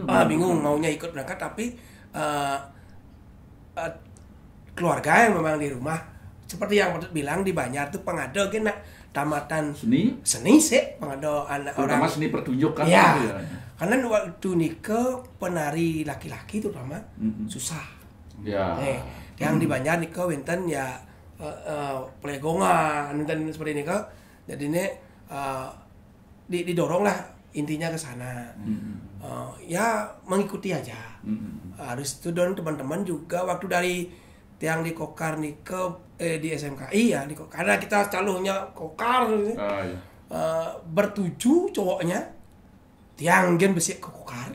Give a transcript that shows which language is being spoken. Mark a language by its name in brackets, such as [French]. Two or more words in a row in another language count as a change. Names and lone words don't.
[Indonesian] Bingung maunya ikut berangkat, tapi keluarga yang memang di rumah seperti yang Patut bilang di Banjar tuh pengado kena tamatan seni sih pengado anak orang. Terutama seni pertunjukan ya. Gitu ya. Karena waktu nikah penari laki-laki terutama susah. Ya. Yang di Banjar nikah wenten ya plegongan wenten seperti nikah. Jadi ini didorong lah intinya ke sana. Ya mengikuti aja. Harus itu dan teman-teman juga waktu dari tiang di Kokar nih di SMKI ya karena kita calonnya Kokar bertuju cowoknya [Balinese] tiang gen besi [Indonesian] ke Kokar.